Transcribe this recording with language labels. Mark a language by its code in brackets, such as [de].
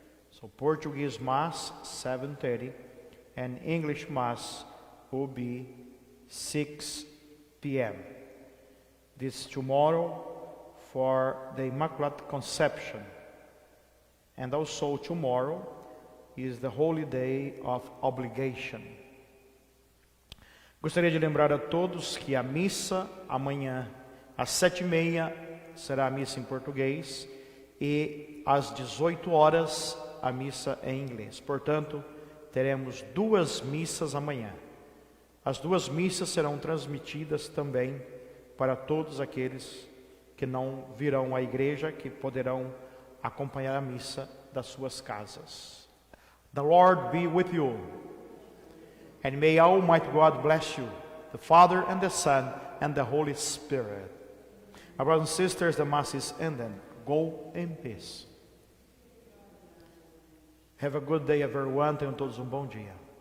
[en] So Portuguese Mass, 7:30, and English Mass will be 6 p.m. This tomorrow for the Immaculate Conception. And also tomorrow is the holy day of obligation. [pt] Gostaria de lembrar a todos que a missa amanhã às 7h30 será a missa em português e às 18 horas a missa em inglês. Portanto, teremos 2 missas amanhã. As 2 missas serão transmitidas também para todos aqueles que não virão à igreja, que poderão acompanhar a missa das suas casas. [en] The Lord be with you, and may Almighty God bless you, the Father and the Son and the Holy Spirit. My brothers and sisters, the Mass is ended. Go in peace. Have a good day, everyone. [pt] Tenham todos bom dia.